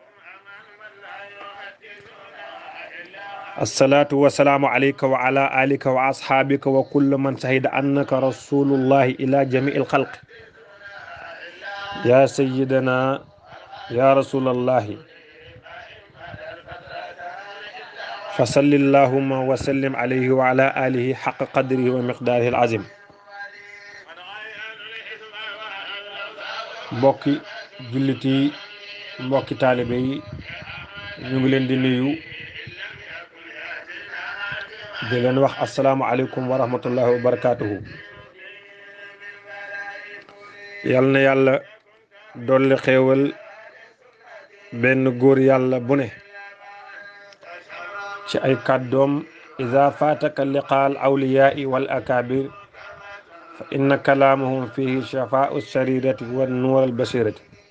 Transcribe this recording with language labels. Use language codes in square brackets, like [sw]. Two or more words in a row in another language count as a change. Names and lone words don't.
[ar] الصلاة والسلام عليك وعلى آلك وأصحابك وكل من شهد أنك رسول الله إلى جميع الخلق. يا سيدنا يا رسول الله، فصل اللهم وسلم عليه وعلى آله حق قدره ومقداره العظيم. [wo] mbokki jullit yi, mbokki taalibe yi, ñu ngi leen di nuyu di leen wax [ar] السلام عليكم ورحمة الله وبركاته. [wo] yal na yàlla dolli xéewal benn góor yàlla bu ne ci ay kàddoom: [ar] إذا فاتك لقاء الأولياء والأكابر فإن كلامهم فيه شفاء السريرة ونور البصيرة.